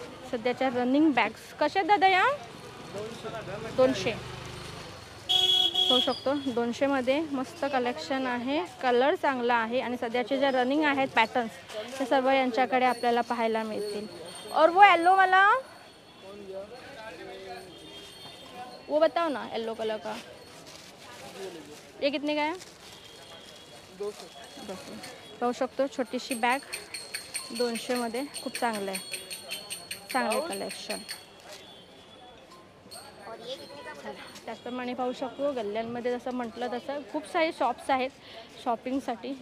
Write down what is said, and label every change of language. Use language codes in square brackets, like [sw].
[mr] सध्याच्या running bags कशा दादा या? 200 होऊ शकतो. 200मध्ये मस्त कलेक्शन आहे, कलर चांगला आहे आणि सध्याचे ज्या रनिंग आहेत पॅटर्न्स ते सर्व यांच्याकडे आपल्याला पाहायला मिळतील. [hi] और वो येलो वाला वो बताओ ना, येलो कलर का ये कितने का है? 200. [mr] पाहू शकतो छोटीशी बॅग 200मध्ये खूप चांगलं आहे, चांगले कलेक्शन. [hi] और ये [mr] त्याचप्रमाणे पाहू शकतो गल्ल्यांमध्ये जसं म्हटलं तसं खूप सारे शॉप्स आहेत शॉपिंगसाठी.